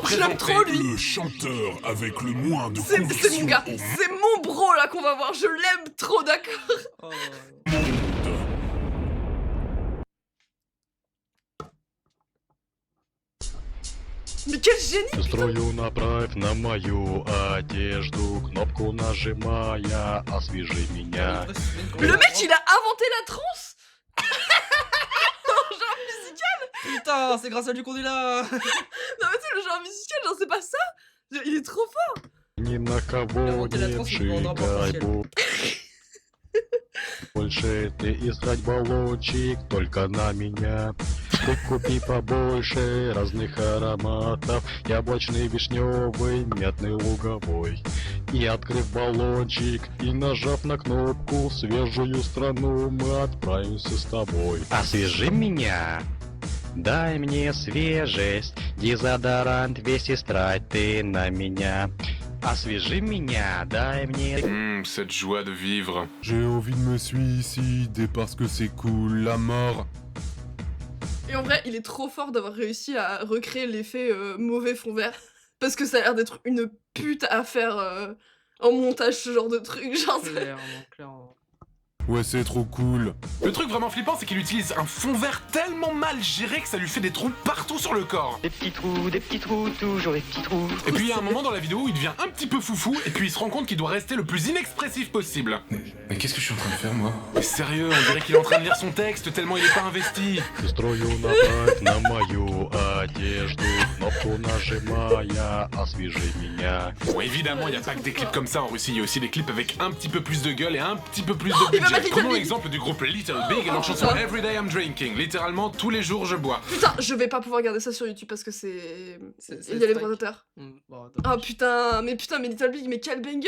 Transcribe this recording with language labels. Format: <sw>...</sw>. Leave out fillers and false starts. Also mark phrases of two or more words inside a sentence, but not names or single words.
<fr>Je l'aime présenter... trop, lui. Le chanteur avec le moins de C'est mon conviction gars, au c'est mon bro là qu'on va voir, je l'aime trop, d'accord. Mais quel génie!</fr> <ru>Струю направь на мою одежду, кнопку нажимая, освежи меня.</ru> <fr>Le mec il a inventé la trance. Genre musical. Putain, c'est grâce à lui qu'on est là. Non mais tu sais le genre musical, genre c'est pas ça. Il est trop fort.</fr> <ru>Ни на кого не шикай, больше ты искать баллончик, только на меня. Ты купи побольше разных ароматов, яблочный, вишневый, мятный, луговой. И открыв баллончик, и нажав на кнопку, свежую страну мы отправимся с тобой. Освежи меня, дай мне свежесть, дезодорант весь истрать ты на меня. Освежи меня, дай мне...</ru> <fr>cette joie de vivre. J'ai envie de me suicider parce que c'est cool, la mort. Et en vrai, il est trop fort d'avoir réussi à recréer l'effet mauvais fond vert. Parce que ça a l'air d'être une pute à faire en montage, ce genre de truc. Genre, Clairement. Ouais, c'est trop cool. Le truc vraiment flippant, c'est qu'il utilise un fond vert tellement mal géré que ça lui fait des trous partout sur le corps. Des petits trous, toujours des petits trous. Et puis il y a un moment dans la vidéo où il devient un petit peu foufou et puis il se rend compte qu'il doit rester le plus inexpressif possible. Mais qu'est-ce que je suis en train de faire, moi? Mais sérieux, on dirait qu'il est en train de lire son texte tellement il est pas investi.</fr> <ru>Струю направь на мою одежду, кнопку нажимая, освежи меня.</ru> <fr>Bon, évidemment, il n'y a pas que des clips comme ça en Russie, il y a aussi des clips avec un petit peu plus de gueule et un petit peu plus de budget. Prenons l'exemple du groupe Little Big et leur chanson Everyday I'm Drinking. Littéralement, tous les jours je bois. Putain, je vais pas pouvoir regarder ça sur YouTube parce que c'est... Il y a les droits d'auteur. Ah putain, mais Little Big, mais quel banger!</fr>